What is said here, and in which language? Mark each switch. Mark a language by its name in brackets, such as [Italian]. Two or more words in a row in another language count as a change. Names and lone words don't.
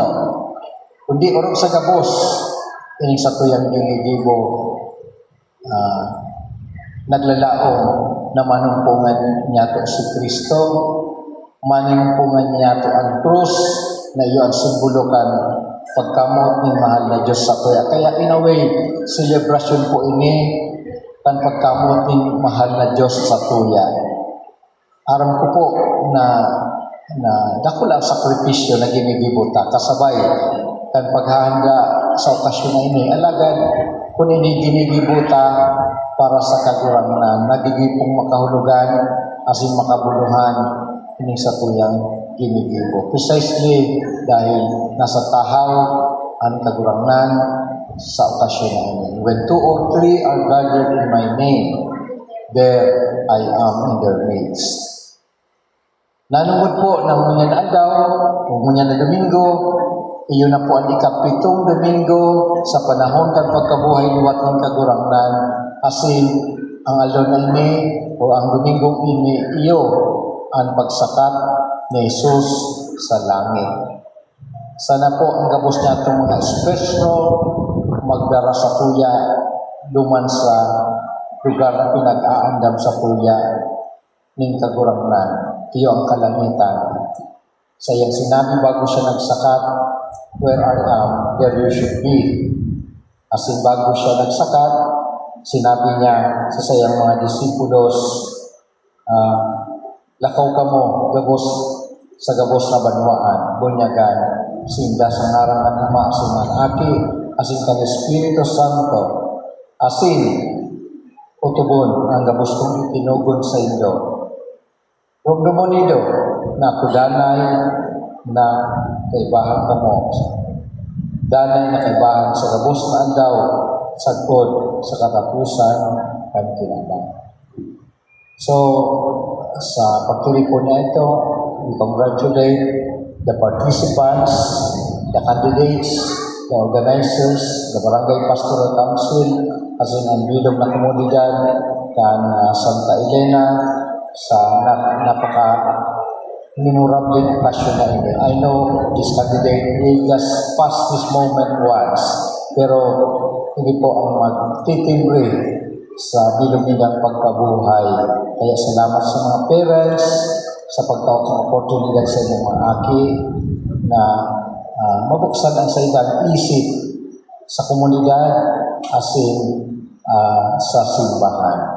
[Bikol] Kundi orong sa gabos, ini sa tuyang ginigibo naglalaong na manumpungan niya to si Kristo, manumpungan niya to ang krus na iyo ang simbolo kan pagkamot ni mahal na Diyos sa tuya. Kaya [English] in a way, [Bikol] celebration po ini kan pagkamot ni mahal na Diyos sa tuya. Aram ko po na dako lang sakripisyo na ginigibuta kasabay kan paghahanda sa okasyon na ini alagad kung ini ginigibuta para sa kagurangnan nagigipong makahulugan asin makabuluhan ini sa tuyang ginigibo precisely dahil nasa tahaw ang kagurangnan sa okasyon na ini. [English] When 2 or 3 are gathered in my name, there I am in their midst. [Bikol] Nanungod po ng mga adlaw, o mga na Domingo, iyon na po ang ikapitong Domingo sa panahon kan pagkabuhay liwat ng kagurangnan. Asin, ang alon na ini, o ang Domingong ini, iyo ang pagsakat ni Jesus sa langit. Sana po ang gabos niya itong mga espesyal magdara sa kuya, luman sa lugar na pinag-aandam sa kuya ning kagurangnan. Iyo ang kalangitan. Sa iyang sinabi bago siya nagsakat, [English] where I am, there you should be. [Bikol] Asin bago siya nagsakat, sinabi niya sa sayang mga disipulos, lakaw ka mo, gabos sa gabos na banwaan, bunyagan, sinda sa ngarang ng Ama, asin aki, asin kan Espiritu Santo, asin utubon ang gabos kong itinugon sa inyo. Huwag naman nido na kudanay na kaibahan ka mo. Danay na kaibahan sa gabos na andaw, sagpod sa katapusan kan kinabang. So, sa pagtuloy po na ito, [English] we congratulate the participants, the candidates, the organizers, the Barangay Pastoral Council, [Bikol] as in ang bilog na komunidad kan Santa Elena, sa napaka-memorable okasyon na ini. [English] I know this candidate will just pass this moment once, [Bikol] pero hindi po ang magtitimbre sa bilog nilang pagkabuhay. Kaya salamat sa mga parents sa pagtawag ng oportunidad sa inyong mga aki na mabuksan ang sa ilang isip sa komunidad asin sa simbahan.